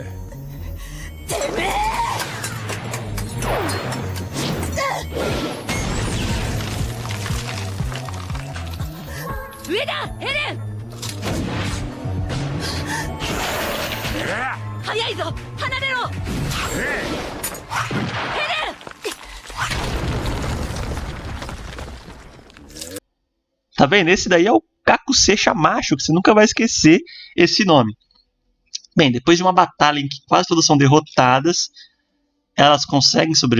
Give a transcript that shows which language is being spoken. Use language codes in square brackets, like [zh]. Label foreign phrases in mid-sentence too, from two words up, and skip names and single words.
[ja] てめえ上だエレン早いぞ離れろエレン [pt] Tá vendo? Esse daí é o Kakusei Shamacho, que você nunca vai esquecer esse nome. Bem, depois de uma batalha em que quase todas são derrotadas, elas conseguem sobreviver.